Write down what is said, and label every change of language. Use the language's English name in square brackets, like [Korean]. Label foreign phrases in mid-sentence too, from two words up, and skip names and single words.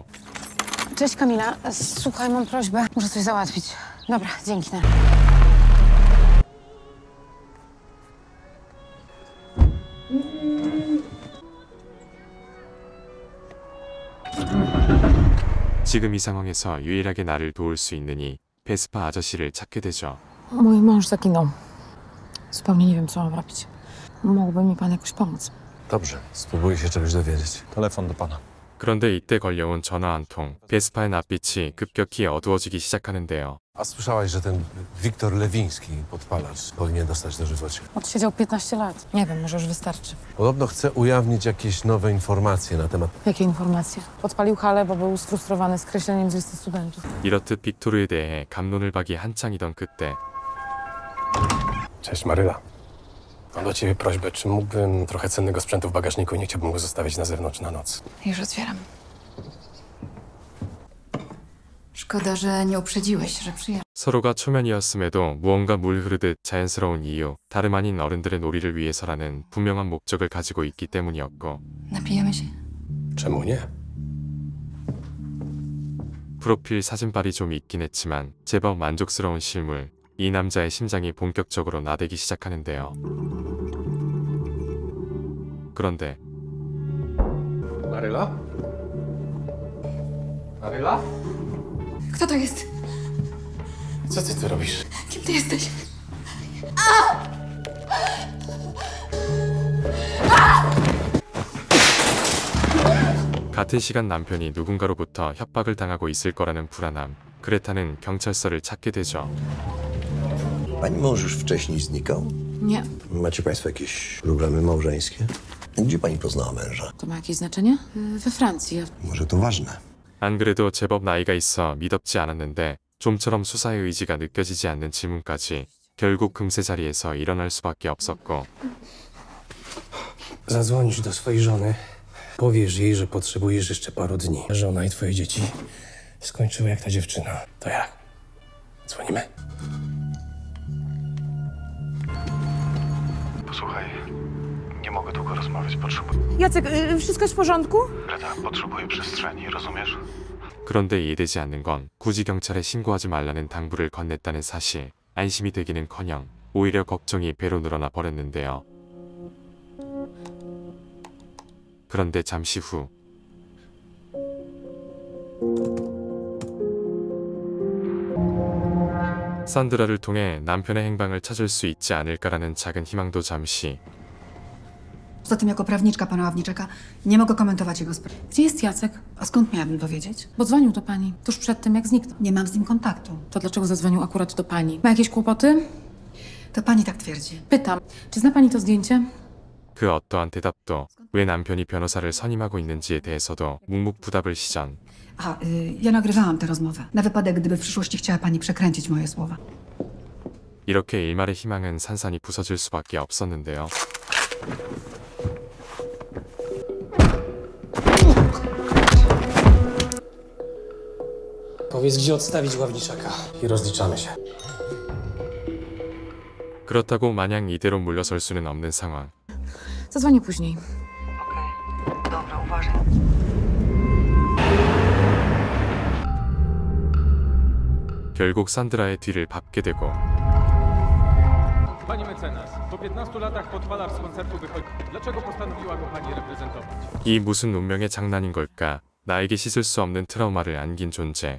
[Polish] Cześć Kamila, słuchaj, mam prośbę. Muszę coś załatwić. Dobra, dzięki. [Korean] 지금 이 상황에서 유일하게 나를 도울 수 있느니 베스파 아저씨를 찾게 되죠. [Polish] Mój mąż zaginął. Zupełnie nie wiem, co mam robić. Mógłby mi pan jakoś pomóc? Dobrze, spróbuję się czegoś dowiedzieć. Telefon do pana. [Korean] 그런데 이때 걸려온 전화 한 통. 베스파의 낯빛이 급격히 어두워지기 시작하는데요. [Polish] A słyszałaś, że ten Wiktor Lewiński, podpalacz, powinien dostać dożywocie? Odsiedział 15 lat. Nie wiem, może już wystarczy. Podobno chce ujawnić jakieś nowe informacje na temat... Jakie informacje? Podpalił halę, bo był sfrustrowany skreśleniem z listy studentów. [Korean] 이렇듯 빅토르에 대해 갑론을 박이 한창이던 그때. [Polish] Cześć Maryla. Mam do ciebie prośbę, czy mógłbym trochę cennego sprzętu w bagażniku i nie chciałbym go zostawić na zewnątrz na noc. Już otwieram. Szkoda, że nie uprzedziłeś, że przyjadę. [Korean] 서로가 초면이었음에도 무언가 물 흐르듯 자연스러운 이유, 다름 아닌 어른들의 놀이를 위해서라는 분명한 목적을 가지고 있기 때문이었고. [Polish] Napijemy się? Czemu nie? [Korean] 프로필 사진빨이 좀 있긴 했지만 제법 만족스러운 실물. 이 남자의 심장이 본격적으로 나대기 시작하는데요. 그런데 [Polish] Maryla? Maryla? Kto to jest? Co ty tu robisz? Kim ty jesteś? [Korean] 같은 시간 남편이 누군가로부터 협박을 당하고 있을 거라는 불안함. 그레타는 경찰서를 찾게 되죠. [Polish] Pani mąż już wcześniej znikał? Nie. Macie państwo jakieś problemy małżeńskie? Gdzie pani poznała męża? To ma jakieś znaczenie? We Francji. Może to ważne. [Korean] 안 그래도 제법 나이가 있어 믿었지 않았는데 좀처럼 수사의 의지가 느껴지지 않는 질문까지 결국 금세 자리에서 일어날 수밖에 없었고. [Polish] Zadzwonisz do swojej żony. Powiesz jej, że potrzebujesz jeszcze paru dni. Żona i twoje dzieci skończyły jak ta dziewczyna. To jak? Dzwonimy? Posłuchaj, nie mogę długo rozmawiać, potrzebuję... Jacek, wszystko jest w porządku? Greta, potrzebuję przestrzeni, rozumiesz? [Korean] 그런데 이해되지 않는 건 굳이 경찰에 신고하지 말라는 당부를 건넸다는 사실. 안심이 되기는커녕 오히려 걱정이 배로 늘어나 버렸는데요. 그런데 잠시 후 산드라를 통해 남편의 행방을 찾을 수 있지 않을까라는 작은 희망도 잠시. [Polish] Poza tym, jako prawniczka pana Ławniczaka, nie mogę komentować jego spraw. Gdzie jest Jacek? A skąd miałabym dowiedzieć? Bo dzwonił do pani tuż przed tym, jak zniknął. Nie mam z nim kontaktu. To dlaczego zadzwonił akurat do pani? Ma jakieś kłopoty? To pani tak twierdzi. Pytam, czy zna pani to zdjęcie? [Korean] 그 어떠한 대답도 왜 남편이 변호사를 선임하고 있는지에 대해서도 묵묵부답을 시전. [Polish] Aha, ja nagrywałam tę rozmowę. Na wypadek, gdyby w przyszłości chciała pani przekręcić moje słowa. [Korean] 이렇게 일말의 희망은 산산이 부서질 수밖에 없었는데요. [Polish] Powiedz, gdzie odstawić Ławniczaka i rozliczamy się. [Korean] 그렇다고 마냥 이대로 물러설 수는 없는 상황. [Polish] Zadzwonię później. Dobra, uważaj. [Korean] 결국 산드라의 뒤를 밟게 되고 [Polish] Pani mecenas, po 15 latach podpalarz z koncertu wychodzi. Dlaczego postanowiła go pani reprezentować? [Korean] 이 무슨 운명의 장난인 걸까? 나에게 씻을 수 없는 트라우마를 안긴 존재.